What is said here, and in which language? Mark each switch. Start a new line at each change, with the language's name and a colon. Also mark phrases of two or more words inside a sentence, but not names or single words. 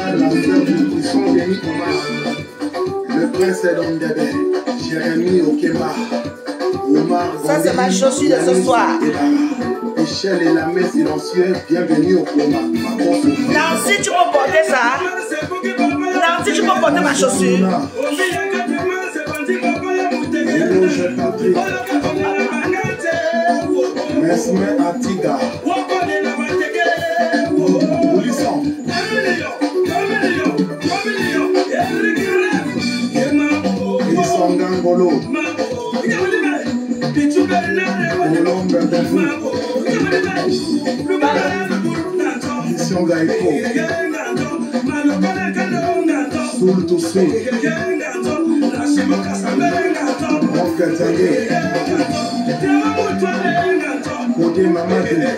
French: Le prince est l'homme d'Ébé, Jérémy Okema, Omar. Ça, c'est ma chaussure de ce soir. Michel et la main silencieuse, bienvenue au coma. Nancy, tu peux porter ça? Nancy, tu peux porter ma chaussure? Eloge Patrick. Mesme Atiga. Boulisson. Isongangolo. Olombe Befu. Christian Gaïko. Soul to Soul. Roque Tanguay. Kodé Mamadou.